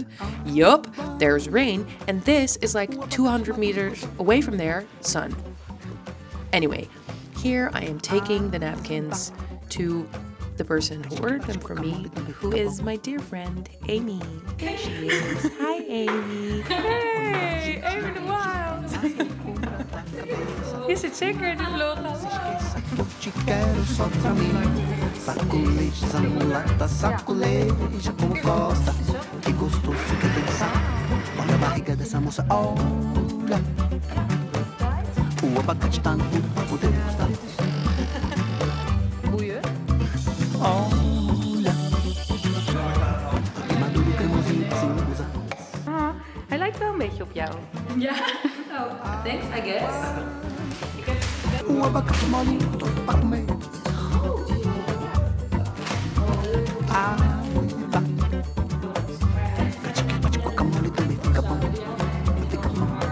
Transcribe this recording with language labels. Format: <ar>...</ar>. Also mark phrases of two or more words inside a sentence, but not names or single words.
<en>Yup, there's rain. And this is like 200 meters away from there, sun. Anyway, here I am taking the napkins to the person who ordered them for me, who is my dear friend, Amy. There she is. Hi, Amy. Hey, Amy de Wild.</en> <nl>Je zit zeker in de vlog.</nl> <pt>Te quero só pra mim. Sacoleja, mulata, sacoleja como gosta. Que gostoso que é dançar. Olha a barriga dessa moça, olha. O abacate tá no cu, podemos gostar.</pt> <nl>Boeien.</nl> <pt>Olha. Maduro cremosinho, assim, usa.</pt> <nl>Ah, hij lijkt wel een beetje op jou. Ja.</nl> <en>Oh, thanks, I guess.</en> <pt>O abacate molinho, tô pra comer. Ah, tá. Bate guacamole também fica bom. Fica bom.</pt>